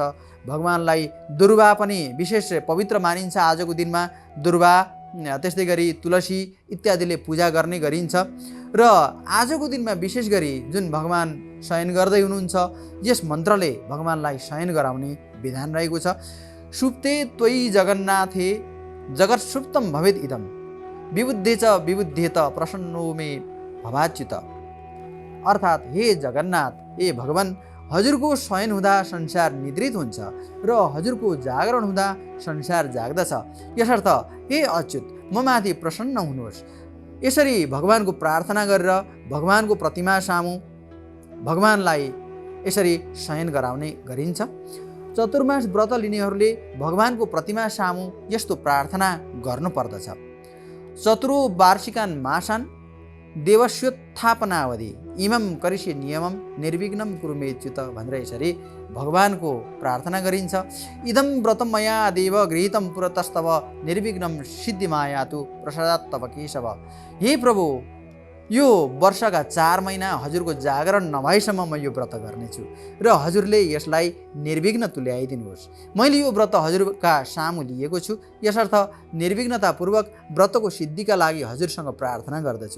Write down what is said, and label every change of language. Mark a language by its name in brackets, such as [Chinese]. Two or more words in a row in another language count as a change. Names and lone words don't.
[Nepali] भगवानलाई दुर्वा पनि विशेष पवित्र मानिन्छ। आजको दिनमा दुर्वा, त्यस्तै गरी तुलसी इत्यादिले पूजा गर्ने गरिन्छ र आजको दिनमा विशेष गरी जुन भगवान शयन गर्दै हुनुहुन्छ यस मन्त्रले भगवानलाई शयन गराउने विधान रहेको छ। [Sanskrit] सुप्ते त्वयि जगन्नाथे जगत् सुप्तम भवेत् इदम विबुद्धे च विबुद्धेत प्रसन्नो मे भवाच्युत। [Nepali] अर्थात् हे जगन्नाथ, हे भगवान, हजुरको शयन हुँदा संसार निद्रित हुन्छ र हजुरको जागरण हुँदा संसार जाग्दछ। यसर्थ हे अच्युत, म माथि प्रसन्न हुनुहोस्। यसरी भगवानको प्रार्थना गरेर भगवानको प्रतिमा सामु भगवानलाई यसरी शयन गराउने गरिन्छ। चतुर्मास व्रत लिनेहरूले भगवानको प्रतिमा सामु यस्तो प्रार्थना गर्नुपर्दछ। [Sanskrit] चतुर्वार्षिकान् मासान् देवस्योत्थापनावधि इमं करिष्ये नियमं निर्विघ्नं कुरु मे च्युत [Nepali] भनेर यसरी भगवानको प्रार्थना गरिन्छ। [Sanskrit] इदं व्रतं मया देव गृहीतं पुरतस्तव निर्विघ्नं सिद्धिमायातु प्रसादात् तव केशव। [Nepali] हे प्रभु, यो वर्षका 4 महिना हजुरको जागरण नभएसम्म म यो व्रत गर्नेछु र हजुरले यसलाई निर्विघ्न तुल्याइदिनुहोस्। मैले यो व्रत हजुरका सामु लिएको छु, यसर्थ निर्विघ्नतापूर्वक व्रतको सिद्धिका लागि हजुरसँग प्रार्थना गर्दछु।